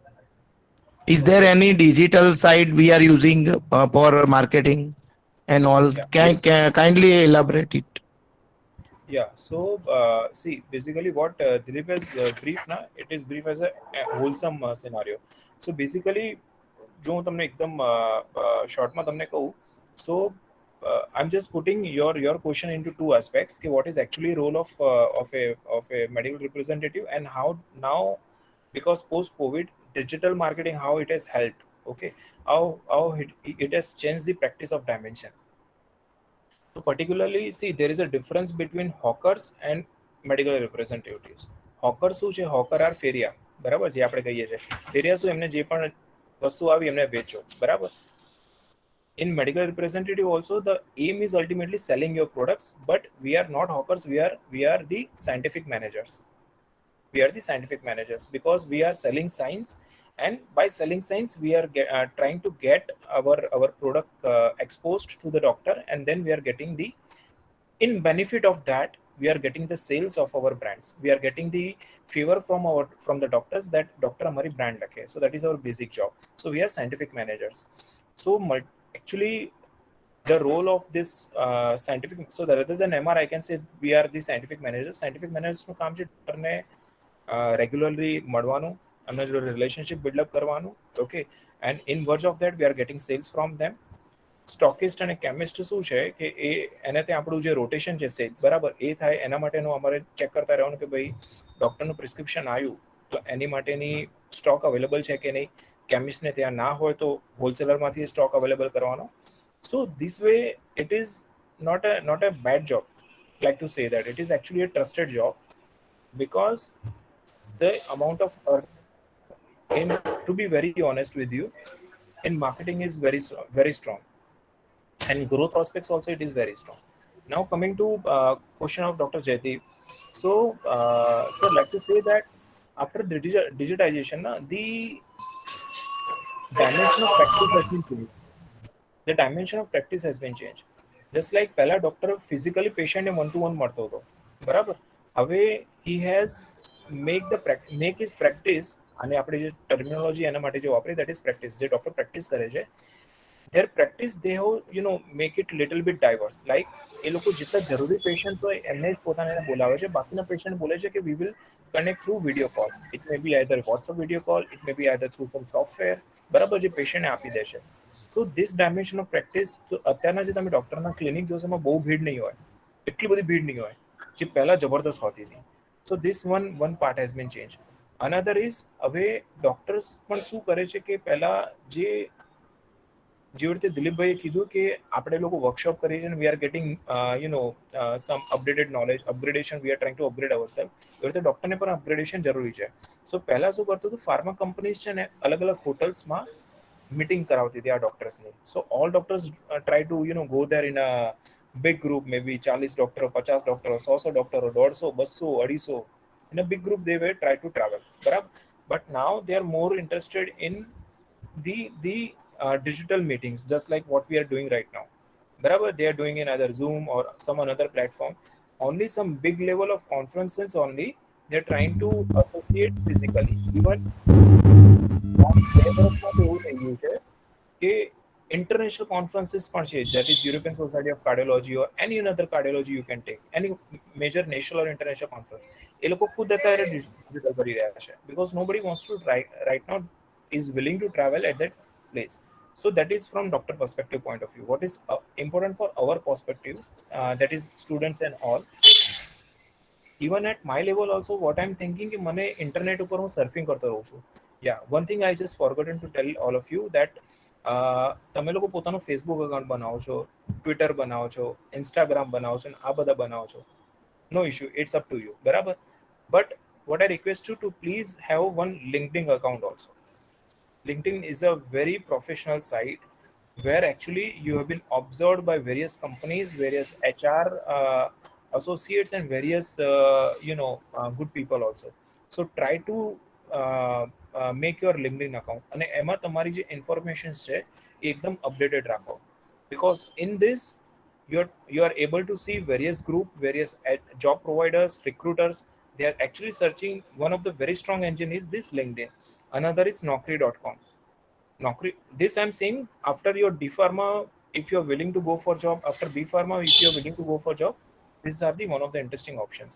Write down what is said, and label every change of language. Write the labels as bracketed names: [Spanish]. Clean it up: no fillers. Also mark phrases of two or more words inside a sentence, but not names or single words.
[English] Is there any digital side we are using for marketing and all? Yeah. Can kindly elaborate it? Yeah. So, see, basically, what Dilip has brief na, it is brief as a wholesome scenario. So, basically, [Gujarati] जो હું તમને એકદમ શોર્ટમાં તમને કહું, [English] so I'm just putting your question into two aspects. કે what is actually role of a medical representative, and how now, because post COVID digital marketing, how it has helped. Okay, how it has changed the practice of dimension. So particularly, see, there is a difference between hawkers and medical representatives. [Gujarati] Hawkers શું છે? [English] Hawker are [Gujarati] ફેરિયા, બરાબર? જે આપણે કહીએ છીએ ફેરિયા શું, એમને જે પણ વસ્તુ આવી એમને વેચો, બરાબર? [English] In medical representative also, the aim is ultimately selling your products, but we are not hawkers, we are the scientific managers. We are the scientific managers because we are selling science, and by selling science we are trying to get our product exposed to the doctor, and then we are getting the, in benefit of that, we are getting the sales of our brands. We are getting the favor from the doctors that [Hindi] डॉक्टर हमारी ब्रांड रखे. [English] So that is our basic job. So we are scientific managers. So actually the role of this scientific, so that rather than MR, I can say we are the scientific managers. Scientific managers [Gujarati] નું કામ છે doctor ને રેગ્યુલરલી મળવાનું, એમના જોડે રિલેશનશિપ બિલ્ડઅપ કરવાનું. [English] okay, and in verge of that we are getting sales from them. [Gujarati] સ્ટોકિસ્ટ અને કેમિસ્ટ શું છે કે એને ત્યાં આપણું જે રોટેશન છે સેલ્સ, બરાબર, એ થાય એના માટેનું અમારે ચેક કરતા રહેવાનું કે ભાઈ ડૉક્ટરનું પ્રિસ્ક્રિપ્શન આવ્યું તો એની માટેની [English] stock available [Gujarati] છે કે નહીં. કેમિસ્ટને ત્યાં ના હોય તો હોલસેલરમાંથી [English] stock available [Gujarati] કરવાનો. [English] so this way it is not a bad job, like to say that it is actually a trusted job, because the amount of in, to be very honest with you, in marketing is very strong, and growth prospects also it is very strong. Now coming to question of Dr. Jaydeep, so sir, like to say that after the digitization the dimension of practice has been changed. The dimension of practice has been changed. Just like [Gujarati] પહેલા [English] doctor physically [Gujarati] પેશન્ટને 1-to-1 મળતો હતો, બરાબર? [English] હવે he has make his practice, [Gujarati] અને આપણે જે ટર્મિનોલોજી એના માટે જે વાપરી, [English] that is practice. [Gujarati] જે ડોક્ટર પ્રેક્ટિસ કરે છે, [English] their practice they have make it little bit diverse. [Gujarati] Like એ લોકો જેટલા જરૂરી પેશન્ટ્સ હોય એમને જ પોતાને બોલાવે છે, બાકીના પેશન્ટ બોલે છે કે [English] we will connect through video call. It may be either WhatsApp video call, it may be either through some software, [Gujarati] બરાબર, જે પેશન્ટને આપી દે છે. [English] so this dimension of practice, [Gujarati] તો અત્યારના જે તમે ડૉક્ટરના ક્લિનિક જોશો એમાં બહુ ભીડ નહીં હોય, એટલી બધી ભીડ નહીં હોય જે પહેલાં જબરદસ્ત હોતી હતી. [English] so this one part has been change. another is, [Gujarati] હવે ડૉક્ટર્સ પણ શું કરે છે કે પહેલાં જેવી રીતે દિલીપભાઈએ કીધું કે આપણે લોકો વર્કશોપ કરીએ છીએ, [English] we are getting some updated knowledge, upgradation, we are trying to upgrade our self. [Gujarati] એવી રીતે ડૉક્ટરને પણ અપગ્રેડેશન જરૂરી છે. સો પહેલાં શું કરતું હતું, [English] pharma companies [Gujarati] છે ને અલગ અલગ હોટલ્સમાં મીટિંગ કરાવતી હતી આ ડોક્ટર્સની. [English] so all doctors try to go there in a big group, may be 40 ડોક્ટરો, 50 ડોક્ટરો, 100 ડોક્ટરો, 150, 200, 250. In a big group they were try to travel, બરાબર? But now they are more interested in the digital meetings, just like what we are doing right now, બરાબર? They are doing in either Zoom or some another platform. Only some big level of conferences only they are trying to associate physically. [Gujarati] Even એવું થઈ ગયું છે કે [English] international conferences [Gujarati] પણ છે, [English] that is European Society of Cardiology or any another cardiology you can take, any major national or international conference, [Gujarati] એ લોકો ખુદ અત્યારે ડિજિટલ કરી રહ્યા છે, [English] because nobody wants to right now is willing to travel at that place. So that is from doctor perspective point of view. What is important for our perspective, that is students and all, even at my level also, what I'm thinking [Gujarati] કે મને ઇન્ટરનેટ ઉપર હું સર્ફિંગ કરતો રહું છું. [English] Yeah, one thing I just forgotten to tell all of you, that [Gujarati] તમે લોકો પોતાનું ફેસબુક અકાઉન્ટ બનાવો છો, ટ્વિટર બનાવો છો, ઇન્સ્ટાગ્રામ બનાવો છો, અને આ બધા બનાવો છો, [English] no issue, it's up to you, [Gujarati] બરાબર. [English] બટ what I request you to please have one LinkedIn account also. LinkedIn is a very professional site where actually you have been observed by various companies, various HR associates, and various good people also. So try to make your LinkedIn account, [Gujarati] અને એમાં તમારી જે ઇન્ફોર્મેશન છે એ એકદમ અપડેટેડ રાખો, [English] because in this you are able to see various group, various job providers, recruiters. They are actually searching. One of the very strong engine is this LinkedIn. Another is Naukri.com. Naukri, this I'm saying after your D Pharma, if you're willing to go for job, after B Pharma, if you're willing to go for job, these are the one of the interesting options.